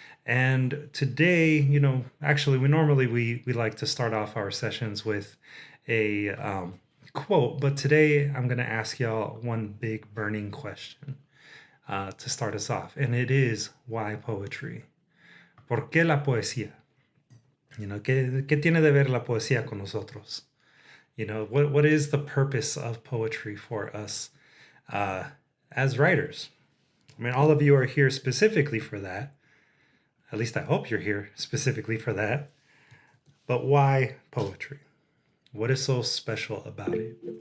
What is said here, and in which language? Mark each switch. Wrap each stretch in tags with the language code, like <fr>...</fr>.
<en>And today, actually, we like to start off our sessions with a quote, but today I'm going to ask y'all one big burning question to start us off. And it is, why poetry?</en> <es>¿Por qué la poesía? ¿Qué tiene de ver la poesía con nosotros?</es> <en>What is the purpose of poetry for us as writers? I mean, all of you are here specifically for that. At least I hope you're here specifically for that. But why poetry? What is so special about it?</en>